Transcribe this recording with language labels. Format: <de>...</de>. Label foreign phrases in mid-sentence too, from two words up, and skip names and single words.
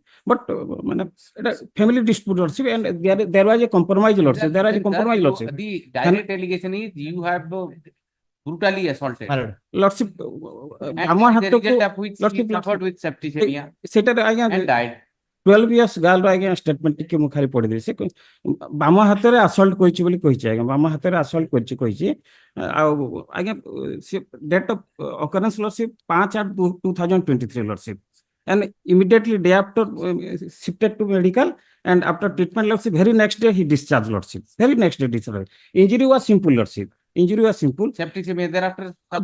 <en>But family dispute, Lordship, and there was a compromise, Lordship. There was a compromise, Lordship. The direct allegation is you have brutally assaulted. My lord. Lordship, And Amma have the to result of which he Lordship, suffered with septicemia Seটা again and died. 12 years girl again statement</en> <or>ଟିକେ ମୁଁ ଖାଲି ପଢି ଦେଇ ସେ ବାମ ହାତରେ</or> <en>assault</en> <or>କରିଛି ବୋଲି କହିଛି ଆଜ୍ଞା ବାମ ହାତରେ</or> <en>assault</en> <or>କରିଛି କହିଛି ଆଉ ଆଜ୍ଞା ସେ</or> <en>date of occurrence lordship 5/8/2023 lordship and immediately day after shifted to medical and after treatment lordship very next day he discharged lordship very next day discharged. Injury was simple lordship. Injury was simple. Septicemia thereafter.</en>